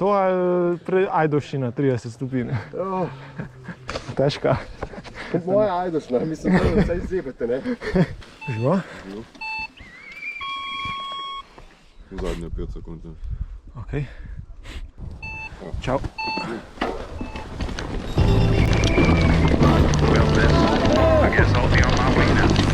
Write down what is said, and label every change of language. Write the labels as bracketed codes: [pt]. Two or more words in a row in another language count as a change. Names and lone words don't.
[sl] To ali Ajdovščina 30 stopinj? Težka. Moja Ajdovščina, mislim, da vse izjebete, ne? Živa? V zadnje 5 sekund. Ok. Čau. [en] I guess I'll be on my way now.